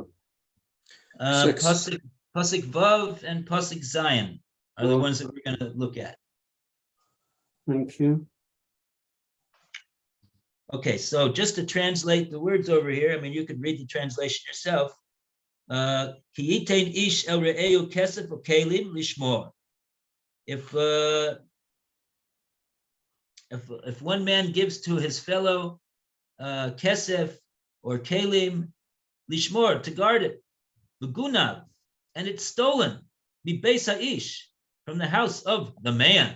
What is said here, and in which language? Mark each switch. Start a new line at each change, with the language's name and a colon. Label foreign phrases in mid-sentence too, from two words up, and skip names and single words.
English: Six. Pasuk Vav and Pasuk Zion are the Oh. ones that we're going to look at. Thank you. Okay, so just to translate the words over here, I mean, you could read the translation yourself.
Hebrew: כי יתן איש אל רעהו כסף וכלים לשמור.
English: If one man gives to his fellow kesef or
Hebrew: כלים לשמור,
English: to guard it, begunav, and it's stolen,
Hebrew: מבית האיש,
English: from the house of the man.